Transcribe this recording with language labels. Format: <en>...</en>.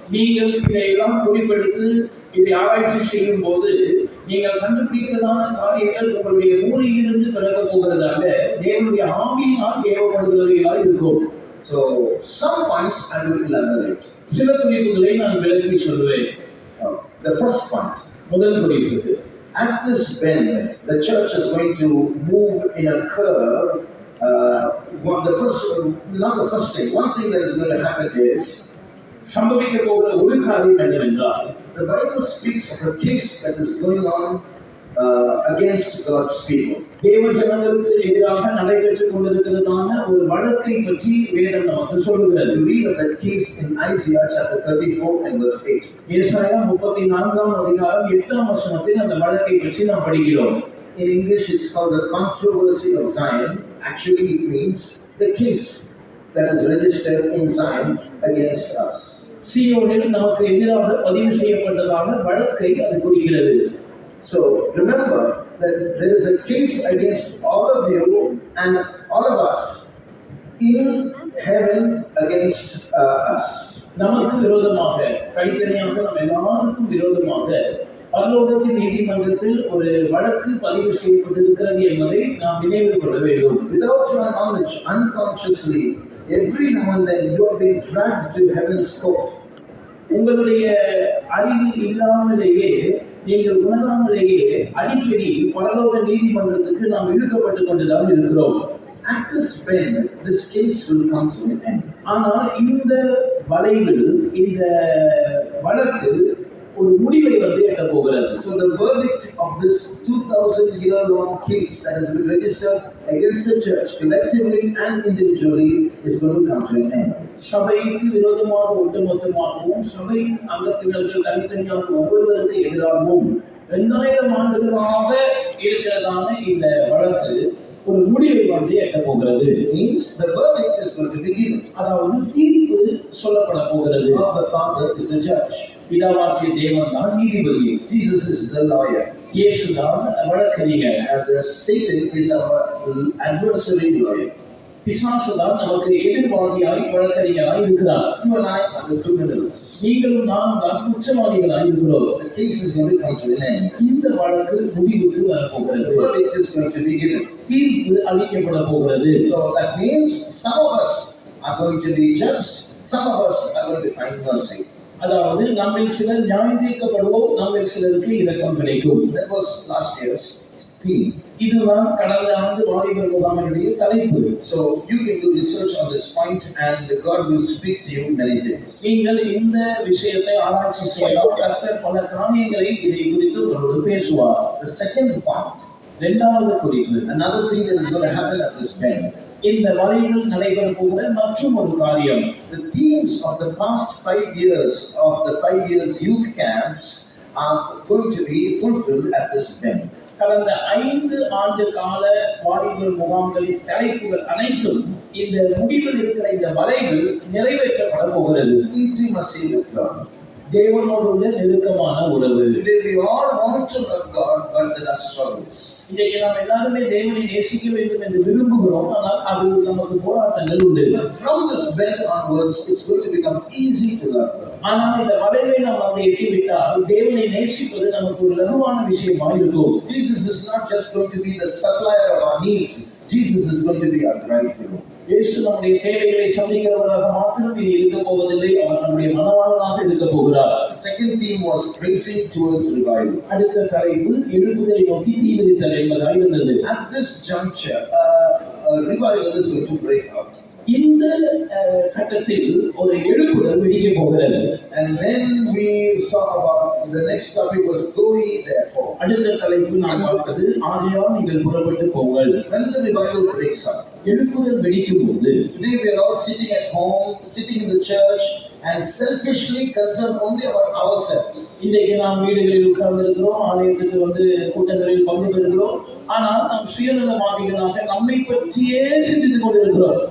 <ta>நீங்கள் இதையெல்லாம் குறிப்பெடுத்து இதை ஆராய்ச்சி செய்யும் போது நீங்கள் கண்டுபிடிக்கிறதான காரியங்கள் உங்களுடைய மூளையிலிருந்து பிறக்க போகிறதாக தேவனுடைய ஆவியினால் ஏவப்படுகிறவைகளாக இருக்கும்.</ta> <en>So some points I will elaborate.</en> <ta>சில குறிப்புகளை நான் விளக்கி சொல்லுவேன்.</ta> <en>The first point.</en> <ta>முதல் குறிப்பு,</ta> <en>at this bend, the church is going to move in a curve. Not the first thing. One thing that is going to happen is,</en> <ta>சம்பவிக்க போகிற ஒரு காரியம் என்னவென்றால்,</ta> <en>the Bible speaks of a case that is going on against God's people.</en> <ta>தேவ ஜனங்களுக்கு எதிராக நடைபெற்றுக் கொண்டிருக்கிறதான ஒரு வழக்கை பற்றி வேதம் நமக்கு சொல்லுகிறது.</ta> <en>You read of that case in Isaiah chapter 34 and verse 8.</en> <ta>ஏசாயா 34ஆம் அதிகாரம் 8ஆம் வசனத்தில் அந்த வழக்கை பற்றி நாம் படிக்கிறோம்.</ta> <en>In English it's called the controversy of Zion. Actually it means the case that is registered in Zion against us.</en> <ta>சீயோனில் நமக்கு எதிராக பதிவு செய்யப்பட்டதான வழக்கை அது குறிக்கிறது.</ta> <en>So remember that there is a case against all of you and all of us in heaven against us.</en> <ta>நமக்கு விரோதமாக, தனித்தனியாக நம்ம எல்லாருக்கும் விரோதமாக பரலோகத்தின் நீதிமன்றத்தில் ஒரு வழக்கு பதிவு செய்யப்பட்டிருக்கிறது என்பதை நாம் நினைவில் கொள்ள வேண்டும்.</ta> <en>Without your knowledge, unconsciously, every now and then you are being dragged to heaven's court.</en> <ta>உங்களுடைய அறிவு இல்லாமலேயே, நீங்கள் உணராமலேயே அடிக்கடி பரலோக நீதிமன்றத்துக்கு நாம் இழுக்கப்பட்டு கொண்டுதான் இருக்கிறோம்.</ta> <en>At this bend, this case will come to an end.</en> <ta>ஆனால் இந்த வளைவில் இந்த வழக்கு ஒரு முடிவை வந்து எட்ட போகிறது.</ta> <en>So the verdict of this 2000-year-long case that has been registered against the church collectively and individually is going to come to an end.</en> <ta>சபைக்கு விரோதமாக ஒட்டுமொத்தமாகவும் சபை அங்கத்தினர்கள் தனித்தனியாக ஒவ்வொருவருக்கு எதிராகவும் 2000 ஆண்டுகளாக இருக்கிறதான இந்த வழக்கு ஒரு முடிவை வந்து எட்ட போகிறது.</ta> <en>Means the verdict is going to be given.</en> <ta>அதாவது தீர்ப்பு சொல்லப்பட போகிறது.</ta> <en>God the Father is the judge.</en> <ta>பிதாவாகிய தேவன் தான் நீதிபதி.</ta> <en>Jesus is the lawyer.</en> <ta>இயேசு தான் வழக்கறிஞர்.</ta> <en>And Satan is our adversary lawyer.</en> <ta>பிசாசு தான் நமக்கு எதிர்வாதியாய் வழக்கறிஞராய் இருக்கிறார்.</ta> <en>You and I are the criminals.</en> <ta>நீங்களும் நானும் தான் குற்றவாளிகளாய் இருக்கிறோம்.</ta> <en>The case is going to come to an end.</en> <ta>இந்த வழக்கு முடிவுக்கு வரப்போகிறது.</ta> <en>The verdict is going to be given.</en> <ta>தீர்ப்பு அளிக்கப்பட போகிறது.</ta> <en>So that means some of us are going to be judged, some of us are going to find mercy.</en> <ta>அதாவது நம்மில் சிலர் நியாயம் தீர்க்கப்படுவோம், நம்மில் சிலருக்கு இரக்கம் கிடைக்கும்.</ta> <en>That was last year's theme.</en> <ta>இதுதான் கடந்த ஆண்டு வாலிபர் முகாமினுடைய தலைப்பு.</ta> <en>So you can do research on this point and God will speak to you many things.</en> <ta>நீங்கள் இந்த விஷயத்தை ஆராய்ச்சி செய்தால் கர்த்தர் பல காரியங்களை இதை குறித்து உங்களோடு பேசுவார்.</ta> <en>The second part,</en> <ta>இரண்டாவது குறிப்பு,</ta> <en>another thing that is going to happen at this bend.</en> <ta>இந்த வலையில் நடைபெற போகிற மற்றும் ஒரு காரியம்.</ta> <en>The themes of the past 5 years of the 5 years youth camps are going to be fulfilled at this bend.</en> <ta>கடந்த 5 ஆண்டு கால வாலிபர் முகாம்களின் தலைப்புகள் அனைத்தும் இந்த முடிவில் இருக்கிற இந்த வலையில் நிறைவேற்றப்பட போகிறது.</ta> <en>Intimacy with God.</en> <ta>தேவனோடு உள்ள நெருக்கமான உறவு.</ta> <en>Today we all want to love God, but there are struggles.</en> <ta>இன்றைக்கு நாம் எல்லாருமே தேவனை நேசிக்க வேண்டும் என்று விரும்புகிறோம், ஆனால் அது நமக்கு போராட்டங்கள் உண்டு.</ta> <en>From this bend onwards, it's going to become easy to love God.</en> <ta>ஆனால் இந்த வளைவை நாம் அதை எட்டிவிட்டால் தேவனை நேசிப்பது நமக்கு ஒரு லகுவான விஷயமா இருக்கும்.</ta> <en>Jesus is not just going to be the supplier of our needs. Jesus is going to be our bridegroom.</en> <ta>இயேசு நம்முடைய தேவைகளை சந்திக்கிறவராக மாத்திரம் இனி இருக்க போவதில்லை, அவர் நம்முடைய மணவாளனாக இருக்க போகிறார்.</ta> <en>The second theme was praising towards revival.</en> <ta>அடுத்த தலைப்பு எழுப்புதலை நோக்கி தீவிரித்தல் என்பதாக இருந்தது.</ta> <en>At this juncture, a revival is going to break out.</en> <ta>இந்த கட்டத்தில் ஒரு எழுப்புதல் வெடிக்க போகிறது.</ta> <en>And then we saw about the next topic was go ye therefore.</en> <ta>அடுத்த தலைப்பு நாம் பார்த்தது ஆகையால் நீங்கள் புறப்பட்டு போங்கள்.</ta> <en>When the revival breaks out,</en> <ta>எழுப்புதல் வெடிக்கும் போது</ta> <en>today we are all sitting at home, sitting in the church and selfishly concerned only about ourselves.</en> <ta>இன்றைக்கு நாம் வீடுகளில் உட்கார்ந்து இருக்கிறோம், ஆலயத்துக்கு வந்து கூட்டங்களில் பங்கு பெறுகிறோம், ஆனால் நாம் சுயநலவாதிகளாக நம்மை பற்றியே சிந்தித்துக் கொண்டிருக்கிறோம்.</ta>